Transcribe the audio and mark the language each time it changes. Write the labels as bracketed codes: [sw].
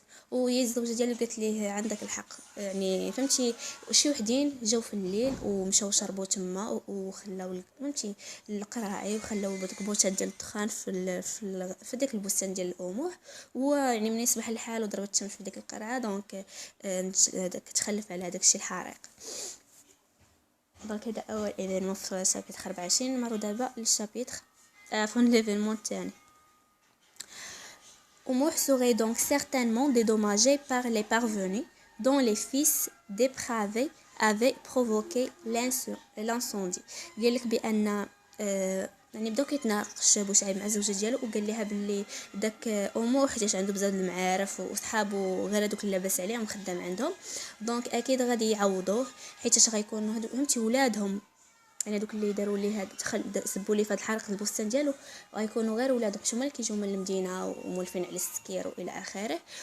[ar] وهي الزوجه ديالو قالت ليه عندك الحق، يعني فهمتي شي وحدين جاو في الليل ومشاو شربوا تما وخلاو فهمتي القراعي وخلاو داك البوتات ديال الدخان في داك البستان ديال الاموح. ويعني من يصبح الحال وضربت الشمس في ديك القرعه دونك تخلف على هذاك الشيء الحريق. دونك هذا اول ايفينمون في شابيتر 24. نمرو دابا للشابيتر فون ليفينمون الثاني. [fr] Omour serait donc certainement dédommagé par les parvenus dont les fils dépravés avaient provoqué l'incendie. [ar] قال لك بان يعني بداو كيتناقش بوسعيد مع الزوجه ديالو وقال لها باللي داك امور حيت عنده بزاف د المعارف وصحابو غير هذوك اللي لاباس عليهم خدام عندهم، دونك اكيد غادي يعوضوه حيت غيكونوا هادو فهمتي ولادهم، يعني دوك اللي داروا ليه هاد سبوا ليه فهاد الحريق البستان ديالو غيكونوا غير ولادهم حيت هما اللي كيجيو من المدينه ومولفين على السكير والى اخره.